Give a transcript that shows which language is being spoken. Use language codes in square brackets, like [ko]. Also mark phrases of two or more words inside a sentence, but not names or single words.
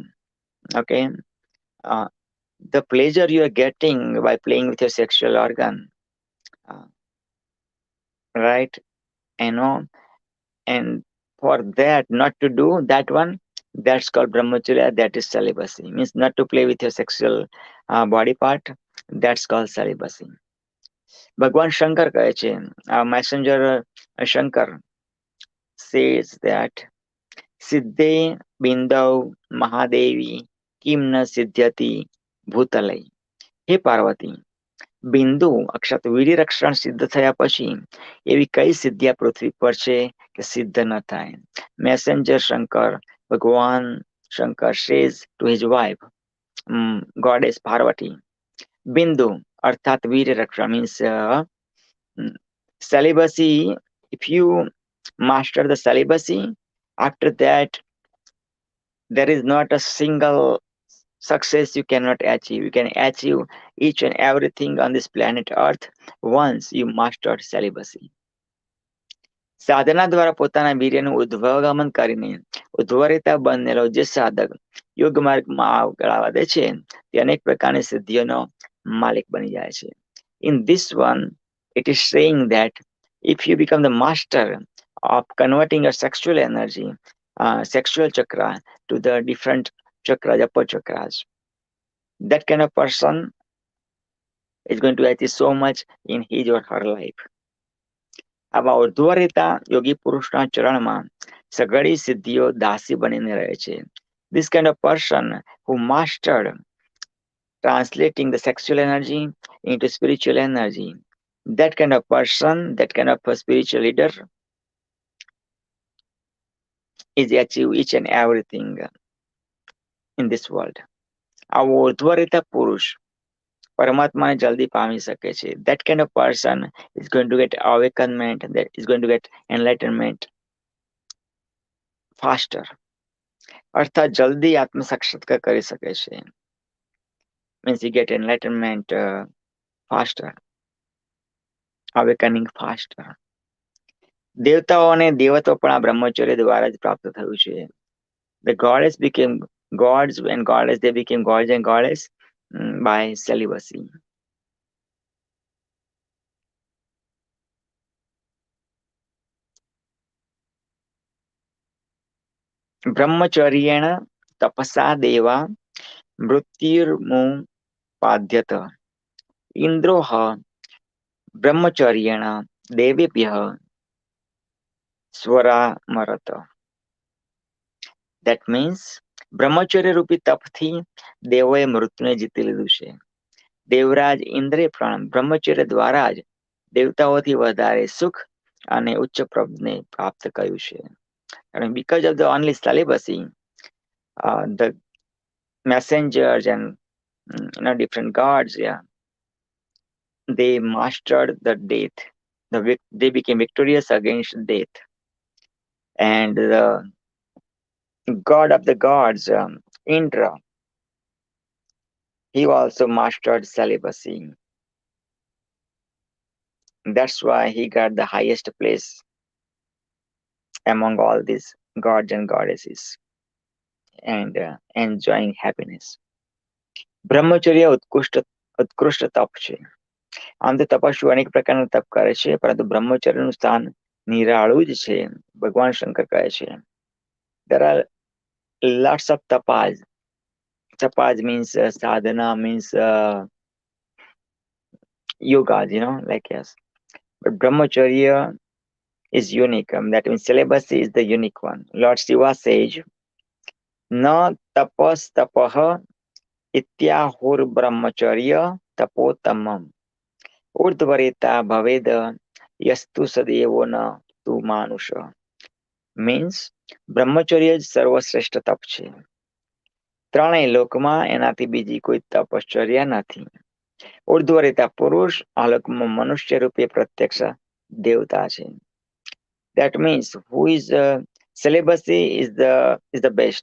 [en] Okay, the pleasure you are getting by playing with your sexual organ, right? And for that not to do that one, that's called brahmacharya, that is celibacy. Means not to play with your sexual body part, that's called celibacy. [gu] ભગવાન શંકર કહે છે, [en] messenger શંકર says that [sa] સિદ્ધે બિંદૌ મહાદેવી કિમ ન સિદ્ધ્યતિ ભૂતલય. [gu] હે પાર્વતી, બિંદુ અક્ષાત વીર્ય રક્ષણ સિદ્ધ થયા પછી એવી કઈ સિદ્ધિ પૃથ્વી પર છે કે સિદ્ધ ન થાય. [en] મેસેન્જર શંકર, ભગવાન શંકર says to his wife, goddess Parvati, Bindu [gu] અર્થાત વીર્ય રક્ષણ [en] means celibacy. If you master the celibacy, after that there is not a single success you cannot achieve. You can achieve each and everything on this planet Earth once you mastered celibacy. [gu] સાધના દ્વારા પોતાના વીર્યનું ઉદ્વગમન કરીને ઉદ્વરિતા બનેલો જે સાધક યોગ માર્ગમાં આગળ વધે છે તે અનેક પ્રકારની સિદ્ધિઓનો માલિક બની જાય છે. [en] In this one, it is saying that if you become the master of converting your sexual energy, sexual chakra to the different chakras, upper chakras, that kind of person is going to achieve so much in his or her life. [gu] આવા ઉર્ધ્વરેતા યોગી પુરુષના ચરણમાં સઘળી સિદ્ધિઓ દાસી બનીને રહે છે. [en] This kind of person who mastered translating the sexual energy into spiritual energy. That kind of person, that kind of a spiritual leader is achieve each and everything in this world. [gu] આવો ઉદ્ધવરિતા પુરુષ પરમાત્માને જલ્દી પામી શકે છે. [en] That kind of person is going to get awakenment, that is going to get enlightenment faster. [gu] અર્થાત જલ્દી આત્મ સાક્ષાત્કાર કરી શકે છે. [en] Means you get enlightenment faster, awakening faster. [gu] દેવતાઓ અને દેવતો પણ આ બ્રહ્મચર્ય દ્વારા જ પ્રાપ્ત થયું છે. [en] The goddess became gods and goddess, they became gods and goddess by celibacy. [sa] ब्रह्मचर्येण तपसा देवा मृत्युर्मुपाद्यत इंद्रोह ब्रह्मचर्येण देवेभ्यः स्वरामरत. [en] That means [gu] બ્રહ્મચર્ય રૂપી તપથી દેવોએ મૃત્યુને જીતી લીધું છે. દેવરાજ ઇન્દ્રે પણ બ્રહ્મચર્ય દ્વારા જ દેવતાઓથી વધારે સુખ અને ઉચ્ચ પ્રબને પ્રાપ્ત કર્યું છે. [en] And because of the only celibacy, the messengers and different gods, they mastered the death. They became victorious against death. And the god of the gods, Indra, he also mastered celibacy. That's why he got the highest place among all these gods and goddesses and enjoying happiness. [gu] બ્રહ્મચર્ય ઉત્કૃષ્ટ તપ છે. આમ તો તપસ્વી અનેક પ્રકારના તપ કરે છે, પરંતુ બ્રહ્મચર્યનું સ્થાન નિરાળું જ છે. ભગવાન શંકર કહે છે, [en] there are lots of tapas. Tapas means sadhana, means yoga, like yes. But brahmacharya is unique. That means celibacy is the unique one. Lord Shiva says, [sa] न तपस् तपः इत्याहुर् ब्रह्मचर्य तपोत्तमम् ऊर्ध्वरेता भवेद यस्तु सदेवो न तु मानुषः. [gu] Means બ્રહ્મચર્ય જ સર્વશ્રેષ્ઠ તપ છે. ત્રણેય લોકમાં એનાથી બીજી કોઈ તપશ્ચર્યા નથી. ઉર્ધ્વરેતા પુરુષ આ લોકમાં મનુષ્ય રૂપે પ્રત્યક્ષ દેવતા છે. [en] That means who is celibacy is the best.